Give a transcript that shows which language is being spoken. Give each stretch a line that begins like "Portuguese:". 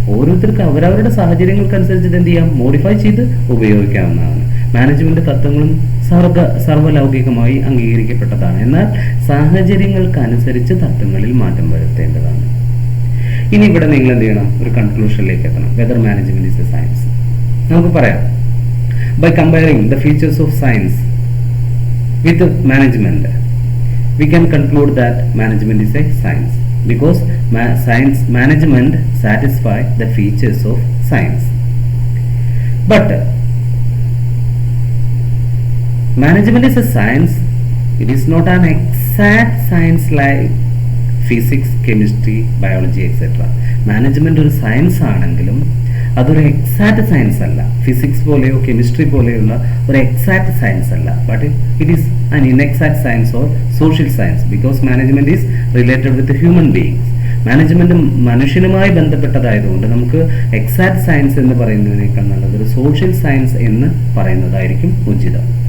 Malayalam: ഓരോരുത്തർക്ക് അവരവരുടെ സാഹചര്യങ്ങൾക്കനുസരിച്ച് എന്ത് ചെയ്യാം, മോഡിഫൈ ചെയ്ത് ഉപയോഗിക്കാവുന്നതാണ്. മാനേജ്മെന്റ് തത്വങ്ങളും സർവലൗകികമായി അംഗീകരിക്കപ്പെട്ടതാണ്. എന്നാൽ സാഹചര്യങ്ങൾക്കനുസരിച്ച് തത്വങ്ങളിൽ മാറ്റം വരുത്തേണ്ടതാണ്. ഇനി ഇവിടെ നിങ്ങൾ എന്ത് ചെയ്യണം, ഒരു കൺക്ലൂഷനിലേക്ക് എത്തണം.
English: Whether management is a science.
Malayalam: നമുക്ക് പറയാം,
English: By comparing the features of science with management we can conclude that management is a science because management satisfy the features of science. But management is a science. It is not an exact science like physics, chemistry, biology etcetera.
Malayalam: Management ഒരു science ആണെങ്കിലും അതൊരു exact science അല്ല. Physics പോലെയോ chemistry പോലെയുള്ള ഒരു exact science അല്ല.
English: But it is an inexact science or social science because management is related with human beings.
Malayalam: Management മനുഷ്യനുമായി ബന്ധപ്പെട്ടതായതുകൊണ്ട് നമുക്ക് exact science എന്ന് പറയുന്നതിനേക്കാൾ നല്ലത് ഒരു സോഷ്യൽ സയൻസ് എന്ന് പറയുന്നതായിരിക്കും ഉചിതം.